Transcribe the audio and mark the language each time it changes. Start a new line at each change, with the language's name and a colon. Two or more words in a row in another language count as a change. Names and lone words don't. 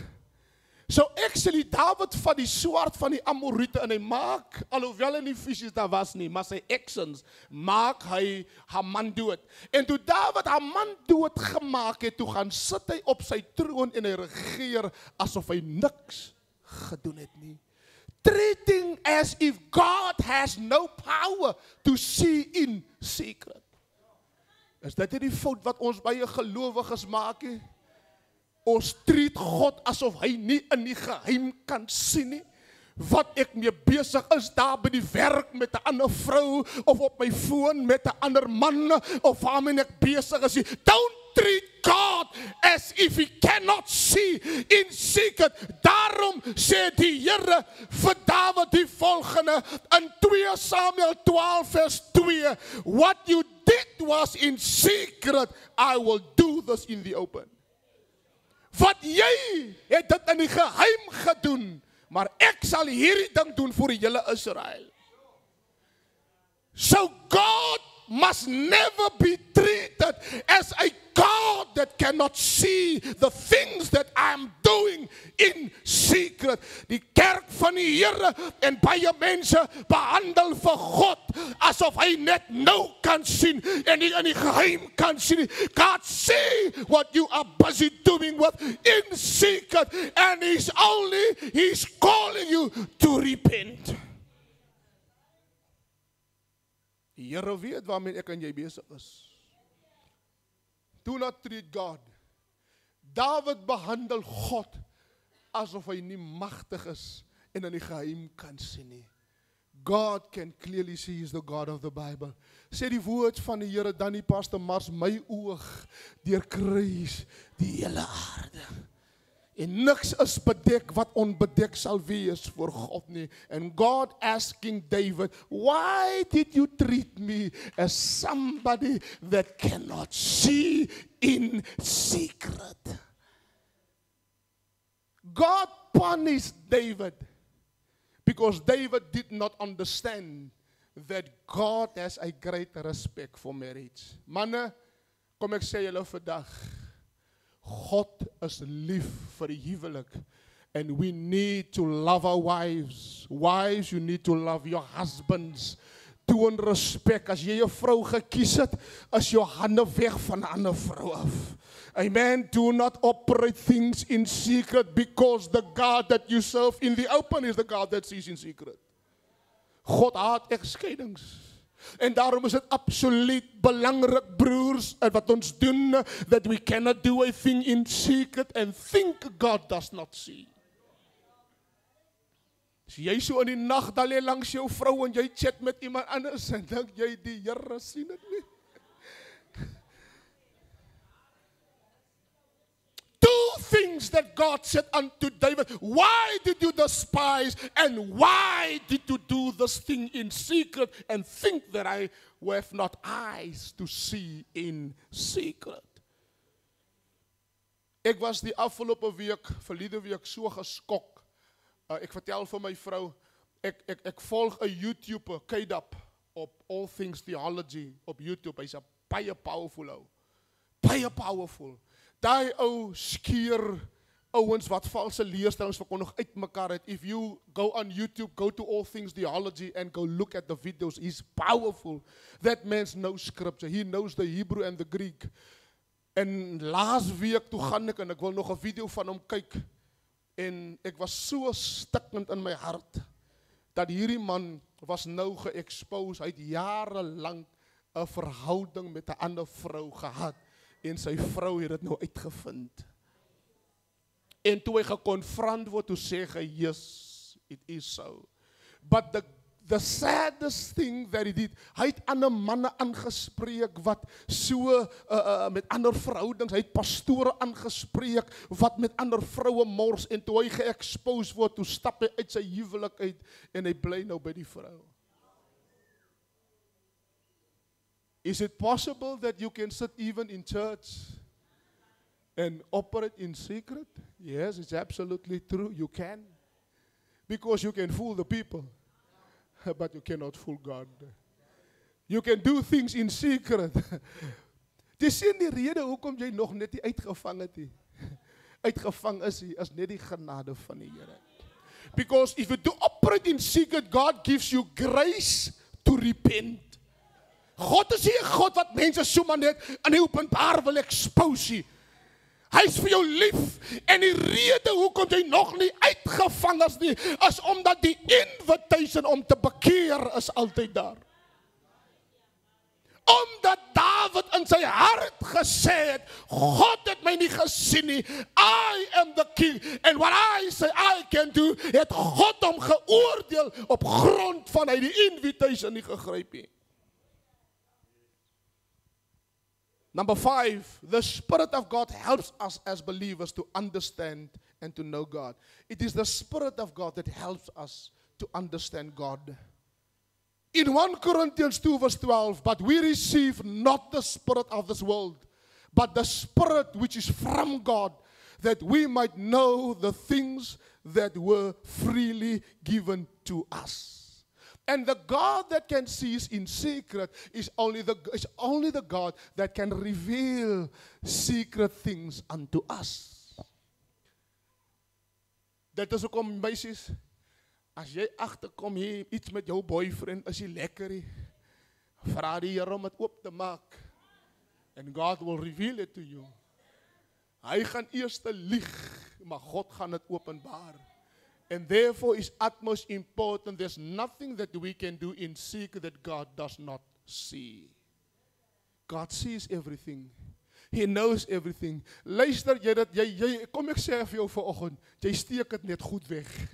English: So actually,
Afrikaans: David vat die swaard van die Amorite en hy maak, alhoewel in die visies daar was nie, maar sy actions, maak hy haar man dood. En toe David haar man dood gemaak het, toe gaan sit hy op sy troon en hy regeer asof hy niks gedoen het nie.
English: Treating as if God has no power to see in secret.
Afrikaans: Is dit nie die fout wat ons baie gelowiges maak nie? Ons treat God asof hy nie in die geheim kan sien nie. Wat ek mee besig is daar by die werk met 'n ander vrou, of op my foon met 'n ander man, of waarmee ek besig is.
English: Don't treat God as if he cannot see in secret.
Afrikaans: Daarom sê die Here vir Dawid die volgende in 2 Samuel 12 vers 2.
English: What you did was in secret, I will do this in the open.
Afrikaans: Wat jy het dit in die geheim gedoen, maar ek sal hierdie ding doen vir die hele Israel.
English: So God must never be treated as a God that cannot see the things that I'm doing in secret.
Afrikaans: Die kerk van die Here en baie mense behandel vir God asof hy net nou kan sien en nie in die geheim kan sien.
English: God see what you are busy doing with in secret, and he's calling you to repent.
Afrikaans: Die Here weet waarmee ek en jy besig is.
English: Do not treat God.
Afrikaans: David behandel God asof hy nie magtig is en in die geheim kan sien nie.
English: God can clearly see he is the God of the Bible.
Afrikaans: Sê die woord van die Here dan die Pastor Mars, my oog deurkruis die hele aarde. En niks is bedek wat onbedek sal wees voor God nie.
English: And God asking David, why did you treat me as somebody that cannot see in secret? God punished David because David did not understand that God has a great respect for marriage.
Afrikaans: Manne, kom ek sê julle vandag, God is lief vir die huwelik.
English: And we need to love our wives. Wives, you need to love your husbands.
Afrikaans: Toon respek. As jy 'n vrou gekies het, is jou hande weg van 'n ander vrou af. Amen.
English: Do not operate things in secret, because the God that you serve in the open is the God that sees in secret.
Afrikaans: God haat egskeidings. En daarom is dit absoluut belangrik, broers, en wat ons doen,
English: that we cannot do a thing in secret and think God does not see.
Afrikaans: As jy so in die nag dan lê langs jou vrou en jy chat met iemand anders en dink jy die Here sien dit nie.
English: Two things that God said unto David, why did you despise and why did you do this thing in secret and think that I have not eyes to see in secret?
Afrikaans: Ek was die afgelope week, verlede week so geskok. Ek vertel vir my vrou, ek volg 'n YouTuber, K-Dap, op All Things Theology op YouTube. Hy's 'n baie powerful ou. Baie powerful. Daai ou skeer ouens wat valse leerstellings verkondig uitmekaar het.
English: If you go on YouTube, go to All Things Theology and go look at the videos. He's powerful. That man knows scripture. He knows the Hebrew and the Greek.
Afrikaans: En laas week toe gaan ek en ek wil nog 'n video van hom kyk. En ek was so stikkend in my hart, dat hierdie man was nou ge-expose, hy het jarelang 'n verhouding met 'n ander vrou gehad, en sy vrou het dit nou uitgevind. En toe hy gekonfront word, toe sê hy,
English: yes, it is so. But the saddest thing that he did,
Afrikaans: hy het ander manne aangespreek wat so met ander verhoudings, hy het pastore aangespreek wat met ander vroue mors, en toe hy ge-expose word, toe stap hy uit sy huwelik uit en hy bly nou by die vrou.
English: Is it possible that you can sit even in church and operate in secret? Yes, it's absolutely true. You can. Because you can fool the people. But you cannot fool God. You can do things in secret.
Afrikaans: Dis nie die rede hoekom jy nog net nie uitgevang het nie. Uitgevang is net die genade van die Here.
English: Because if you do operate in secret, God gives you grace to repent.
Afrikaans: God is nie 'n God wat mense sommer net in die openbaar wil expose nie. Hy is vir jou lief, en die rede hoekom jy nog nie uitgevang is nie, is omdat die invitation om te bekeer is altyd daar. Omdat David in sy hart gesê het, God het my nie gesien nie,
English: I am the king, and what I say I can do,
Afrikaans: het God hom geoordeel op grond van hy die invitation nie gegryp nie.
English: Number 5, the Spirit of God helps us as believers to understand and to know God. It is the Spirit of God that helps us to understand God. In 1 Corinthians 2 verse 12, but we receive not the spirit of this world, but the Spirit which is from God, that we might know the things that were freely given to us. And the God that can see us in secret is only the God that can reveal secret things unto us.
Afrikaans: Dit is hoekom meisies, as jy agterkom hier iets met jou boyfriend, is jy lekker nie, vra die Here om dit oop te maak,
English: and God will reveal it to you.
Afrikaans: Hy gaan eers lieg, maar God gaan dit openbaar.
English: And therefore is utmost important. There's nothing that we can do in secret that God does not see. God sees everything. He knows everything.
Afrikaans: Luister jy dat jy kom ek sê vir jou vanoggend, jy steek dit net goed weg.